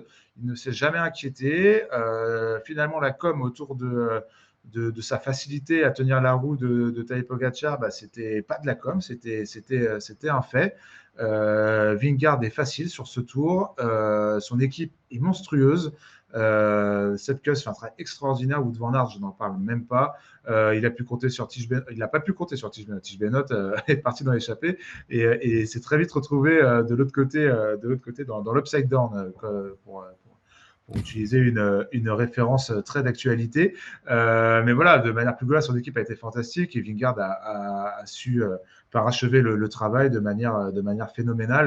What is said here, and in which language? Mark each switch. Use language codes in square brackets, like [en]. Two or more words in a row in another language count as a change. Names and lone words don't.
[fr] Il ne s'est jamais inquiété. Finalement, la com autour de sa facilité à tenir la roue de Tadej Pogacar, c'était pas de la com, c'était un fait. Vingegaard est facile sur ce tour. Son équipe est monstrueuse. Sepkus fait un travail extraordinaire. Wout van Aert, je n'en parle même pas. Il n'a pas pu compter sur Tige Benoot. Est parti dans l'échappée et s'est très vite retrouvé de l'autre côté, dans l' [en] upside down, [fr] pour utiliser une référence très d'actualité. Mais voilà, de manière plus globale, son équipe a été fantastique et Vingegaard a su parachever le travail de manière phénoménale.